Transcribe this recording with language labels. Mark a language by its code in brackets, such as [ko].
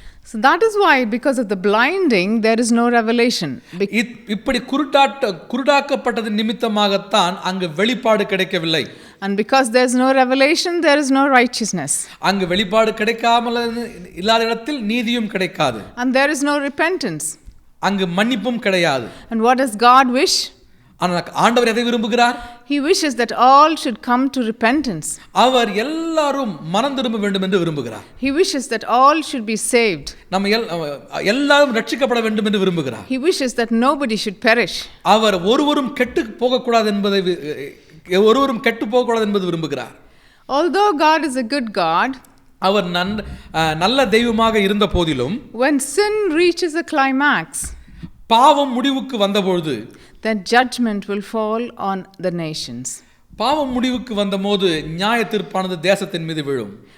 [en] So that is why, because of the blinding, there is no revelation. [ta] இப்படி குருடாக்கப்பட்டது நிமித்தமாகத்தான் அங்கு வெளிப்பாடு கிடைக்கவில்லை. [en] And because there is no revelation, there is no righteousness. [ta] அங்கு வெளிப்பாடு கிடைக்காமல் இல்லாத இடத்தில் நீதியும் கிடைக்காது. [en] And there is no repentance. [ta] அங்கு மன்னிப்பும் கிடையாது. [en] And what does God wish? [ta] ஆனால் ஆண்டவர் எதை விரும்புகிறார்? [en] He wishes that all should come to repentance. [ta] அவர் எல்லாரும் மனம் திரும்ப வேண்டும் என்று விரும்புகிறார். [en] He wishes that all should be saved. [ta] நம்ம எல்லாரும் ரட்சிக்கப்பட வேண்டும் என்று விரும்புகிறார். [en] He wishes that nobody should perish. [ta] அவர் ஒருவரும் கெட்டு போகக்கூடாது என்பது விரும்புகிறார். [en] Although God is a good God, [ta] அவர் நல்ல தெய்வமாக இருந்த போதிலும், [en] when sin reaches a climax, [ta] பாவம் முடிவுக்கு வந்தபொழுது, [en] then judgment will fall on the nations. [ta] பாவம் முடிவுக்கு வந்தபோது நியாய தீர்ப்பானது தேசத்தின் மீது விழும்.